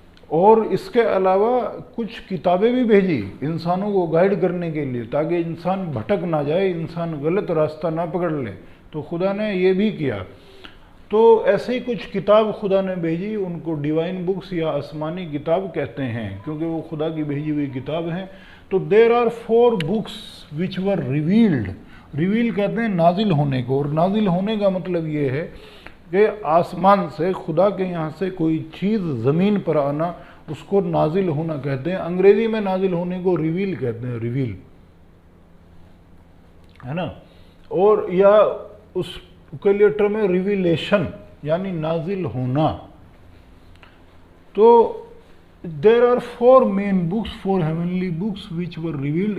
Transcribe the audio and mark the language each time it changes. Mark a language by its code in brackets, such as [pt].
[ur] اور اس کے علاوہ کچھ کتابیں بھی بھیجی انسانوں کو گائیڈ کرنے کے لیے، تاکہ انسان بھٹک نہ جائے، انسان غلط راستہ نہ پکڑ لے. تو خدا نے یہ بھی کیا. تو ایسے ہی کچھ کتاب خدا نے بھیجی، ان کو ڈیوائن بکس یا آسمانی کتاب کہتے ہیں، کیونکہ وہ خدا کی بھیجی ہوئی کتاب ہیں. [en] تو there are 4 books which were revealed. [ur] Reveal کہتے ہیں نازل ہونے کو، اور نازل ہونے کا مطلب یہ ہے کہ آسمان سے، خدا کے یہاں سے کوئی چیز زمین پر آنا، اس کو نازل ہونا کہتے ہیں. انگریزی میں نازل ہونے کو ریویل کہتے ہیں، ریویل، ہے نا. اور یا اس کے لیے ٹرم ہے ریویلیشن، یعنی نازل ہونا. [en] تو there are 4 main books, 4 heavenly books which were revealed.